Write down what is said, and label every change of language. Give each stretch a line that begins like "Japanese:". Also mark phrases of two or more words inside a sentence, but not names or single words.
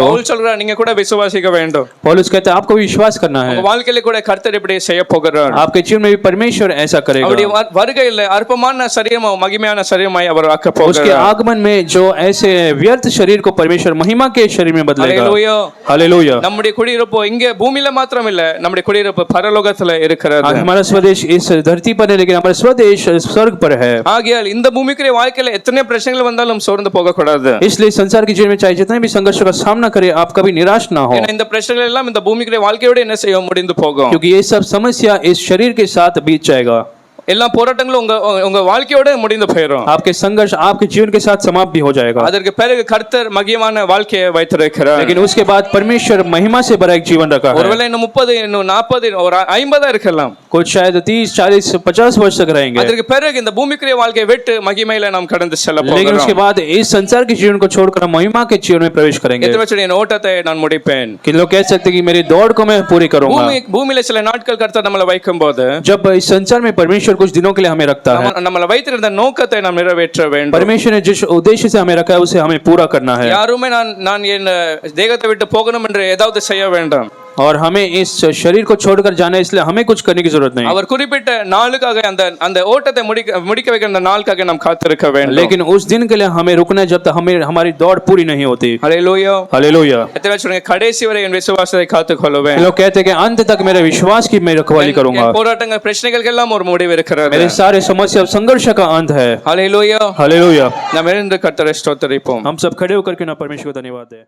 Tamil: பவுல் சொல்றார், நீங்க கூட விசுவாசிக்க வேண்டும்.
Hindi: पौलुस कहता है आपको भी विश्वास करना है।
Tamil: உங்க வாழ்க்கையில கூட கர்த்தர் இப்படி செய்ய போகிறார்.
Hindi: आपके जीवन में भी परमेश्वर ऐसा करेगा।
Tamil: அவருடைய வருகையில அற்பமான சரீரமும் மகிமையான சரீரமாய் அவர் ஆக்க
Hindi: उसके
Tamil: போகிறார்.
Hindi: आगमन में जो ऐसे व्यर्थ शरीर को परमेश्वर महिमा के शरीर में बदलेगा।
Tamil: ஹல்லேலூயா.
Hindi: हालेलुया।
Tamil: நம்முடைய குடியிருப்பு இங்க பூமியில மாத்திரம் இல்ல, நம்முடைய குடியிருப்பு பரலோகத்துல இருக்கிறது.
Hindi: आज हमारा स्वदेश इस धरती पर है लेकिन हमारा स्वदेश स्वर्ग पर है।
Tamil: ஆகையால் இந்த பூமிக்குரிய வாழ்க்கையில எத்தனை பிரச்சனைகள் வந்தாலும் சோர்ந்து போக கூடாது.
Hindi: इसलिए संसार के जीवन में चाहे जितने भी संघर्ष का सामना करे आप कभी निराश ना हो,
Tamil: ஏன்னா இந்த பிரச்சனைகள் எல்லாம் இந்த பூமிக்குரிய வாழ்க்கையோட என்ன செய்ய முடிந்து போகும்.
Hindi: क्योंकि ये सब समस्या इस शरीर के साथ बीत जाएगा।
Tamil: எல்லா போராட்டங்களும் உங்க வாழ்க்கையோட முடிந்து போயிடும்.
Hindi: आपके संघर्ष आपके जीवन के साथ समाप्त भी हो जाएगा।
Tamil: அதற்கு பிறகு கர்த்தர் மகிமையான வாழ்க்கையை வைத்திருக்கிறார்.
Hindi: लेकिन उसके बाद परमेश्वर महिमा से भरा एक जीवन रखा है।
Tamil: ஒருவேளை இன்னும் 30 இன்னும் 40 ஒரு 50 இருக்கலாம்.
Hindi: कुछ शायद 30 40 50 वर्ष तक रहेंगे।
Tamil: அதற்கு பிறகு இந்த பூமிக்குரிய வாழ்க்கையை விட்டு மகிமையில நாம் கடந்து செல்ல
Hindi: लेकिन
Tamil: போகிறோம்.
Hindi: उसके बाद इस संसार के जीवन को छोड़कर हम महिमा के जीवन में प्रवेश करेंगे।
Tamil: எத்தனை பேர் என் ஓட்டத்தை நான் முடிப்பேன்.
Hindi: कि लोग कह सकते हैं कि मेरी दौड़ को मैं पूरी करूंगा।
Tamil: பூமியில சில நாட்கள் கர்த்தர் நம்மளை வைக்கும்போது
Hindi: जब इस संसार में परमेश्वर कुछ दिनों के लिए हमें रखता है,
Tamil: நம்மளை வைத்திருந்த நோக்கத்தை நாம் நிறைவேற்ற வேண்டும்.
Hindi: परमेश्वर ने जिस उद्देश्य से हमें रखा है उसे हमें पूरा करना है।
Tamil: யாருமே நான் என் தேகத்தை விட்டு போகணும் என்று ஏதாவது செய்ய வேண்டாம்.
Hindi: और हमें इस शरीर को छोड़कर जाना है, इसलिए हमें कुछ करने की जरूरत नहीं।
Tamil: அவர் குறிப்பிட்ட நாளுக்காக அந்த ஓட்டத்தை முடிக்க வைக்கிற அந்த நாளுக்காக நாம் காத்திருக்க வேண்டும்.
Hindi: लेकिन उस दिन के लिए हमें रुकना है जब तक हमें हमारी दौड़ पूरी नहीं होती।
Tamil: ஹல்லேலூயா.
Hindi: हालेलुया।
Tamil: எத்தனை பேர் சொல்றீங்க, கடைசி வரை என் விசுவாசத்தை காத்துக்கொள்வேன்.
Hindi: लोग कहते हैं कि अंत तक मेरे विश्वास की मैं रखवाली करूंगा।
Tamil: போராட்டங்கள் பிரச்சனைகளுக்கு எல்லாம் ஒரு முடிவு இருக்கிறது.
Hindi: मेरे सारे समस्या संघर्ष का अंत है।
Tamil: ஹல்லேலூயா.
Hindi: हालेलुया।
Tamil: நாம் எழுந்து கர்த்தரை ஸ்தோத்திரிப்போம்.
Hindi: हम सब खड़े होकर के ना परमेश्वर को धन्यवाद दें।